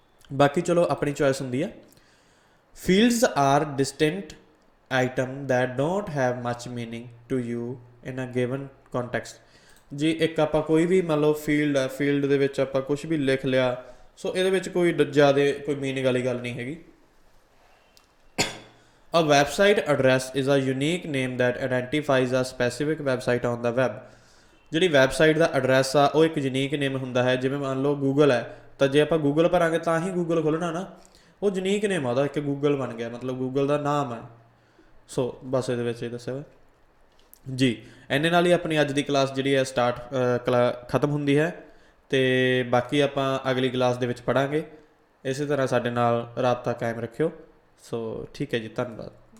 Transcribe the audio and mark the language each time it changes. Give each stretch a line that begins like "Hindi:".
Punjabi: ਬਾਕੀ ਚਲੋ ਆਪਣੀ ਚੋਇਸ ਹੁੰਦੀ ਆ।
English: Fields are distinct item that don't have much meaning to you in a given context.
Punjabi: ਜੀ ਇੱਕ ਆਪਾਂ ਕੋਈ ਵੀ ਮੰਨ ਲਓ ਫੀਲਡ ਹੈ, ਫੀਲਡ ਦੇ ਵਿੱਚ ਆਪਾਂ ਕੁਛ ਵੀ ਲਿਖ ਲਿਆ, ਸੋ ਇਹਦੇ ਵਿੱਚ ਕੋਈ ਜ਼ਿਆਦਾ ਕੋਈ ਮੀਨਿੰਗ ਵਾਲੀ ਗੱਲ ਨਹੀਂ ਹੈਗੀ।
English: A website address is a unique name that identifies a specific website on the web।
Punjabi: ਜਿਹੜੀ ਵੈਬਸਾਈਟ ਦਾ ਐਡਰੈਸ ਆ ਉਹ ਇੱਕ ਯੂਨੀਕ ਨੇਮ ਹੁੰਦਾ ਹੈ। ਜਿਵੇਂ ਮੰਨ ਲਓ ਗੂਗਲ ਹੈ, ਤਾਂ ਜੇ ਆਪਾਂ ਗੂਗਲ ਭਰਾਂਗੇ ਤਾਂ ਹੀ ਗੂਗਲ ਖੁੱਲ੍ਹਣਾ ਨਾ, ਉਹ ਯੂਨੀਕ ਨੇਮ ਆ ਉਹਦਾ, ਇੱਕ ਗੂਗਲ ਬਣ ਗਿਆ, ਮਤਲਬ ਗੂਗਲ ਦਾ ਨਾਮ ਹੈ। ਸੋ ਬਸ ਇਹਦੇ ਵਿੱਚ ਇਹ ਦੱਸਿਆ ਵਾ ਜੀ। ਇੰਨੇ ਨਾਲ ਹੀ ਆਪਣੀ ਅੱਜ ਦੀ ਕਲਾਸ ਜਿਹੜੀ ਹੈ ਖਤਮ ਹੁੰਦੀ ਹੈ, ਅਤੇ ਬਾਕੀ ਆਪਾਂ ਅਗਲੀ ਕਲਾਸ ਦੇ ਵਿੱਚ ਪੜ੍ਹਾਂਗੇ। ਇਸੇ ਤਰ੍ਹਾਂ ਸਾਡੇ ਨਾਲ ਰਾਬਤਾ ਕਾਇਮ ਰੱਖਿਓ। ਸੋ ਠੀਕ ਹੈ ਜੀ, ਧੰਨਵਾਦ।